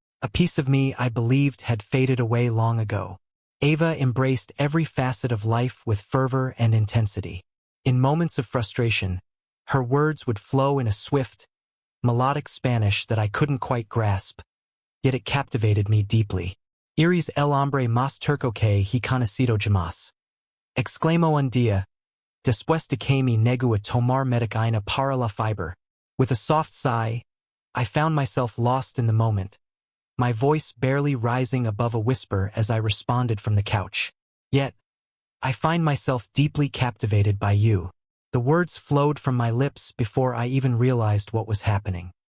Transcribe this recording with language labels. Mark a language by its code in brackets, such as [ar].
[en] A piece of me I believed had faded away long ago. Ava embraced every facet of life with fervor and intensity. In moments of frustration, her words would flow in a swift, melodic Spanish that I couldn't quite grasp, yet it captivated me deeply. [es] Eres el hombre más turco que he conocido jamás. Exclamó un día, después de que me negó a tomar medicina para la fiebre. [en] With a soft sigh, I found myself lost in the moment, my voice barely rising above a whisper as I responded from the couch. Yet, I find myself deeply captivated by you. The words flowed from my lips before I even realized what was happening.